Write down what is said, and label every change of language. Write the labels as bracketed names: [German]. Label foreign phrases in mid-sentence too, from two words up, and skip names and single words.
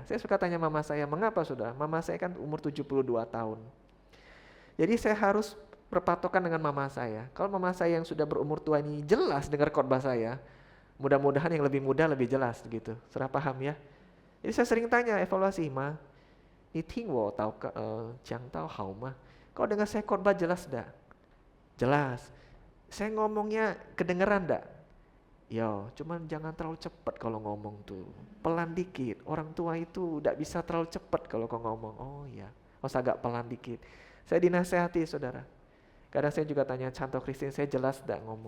[Indonesian] Saya suka tanya mama saya, "Mengapa saudara?" Mama saya kan umur 72 tahun. Jadi saya harus berpatokan dengan mama saya. Kalau mama saya yang sudah berumur tua ini jelas dengar khotbah saya, mudah-mudahan yang lebih muda lebih jelas gitu. Saudara paham ya? Jadi saya sering tanya evaluasi, [Chinese] "Ma,你听我讲到好吗?" [Indonesian] Kau dengar saya khotbah jelas enggak? Jelas. Saya ngomongnya kedengeran enggak? Ya, cuman jangan terlalu cepat kalau ngomong tuh. Pelan dikit. Orang tua itu enggak bisa terlalu cepat kalau kau ngomong. Oh iya, harus agak pelan dikit. Saya dinasehati saudara. Kadang saya juga tanya Canto Christine, saya jelas enggak ngomong.